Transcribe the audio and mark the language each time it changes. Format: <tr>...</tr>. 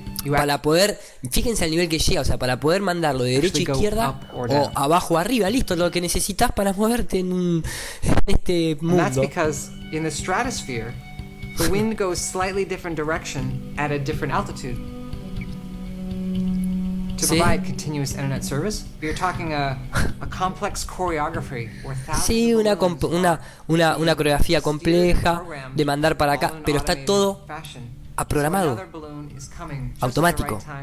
<es>Para poder, fíjense al nivel que llega, o sea, para poder mandarlo de derecha a izquierda o abajo a arriba, listo, lo que necesitas para moverte en este mundo.</es> <en>That's because in the stratosphere, the wind goes slightly different direction at a different altitude. To provide continuous internet service, you're talking a complex choreography where thousands</en> <es>Sí, una coreografía compleja de mandar para acá, pero está todo programado, automático.</es>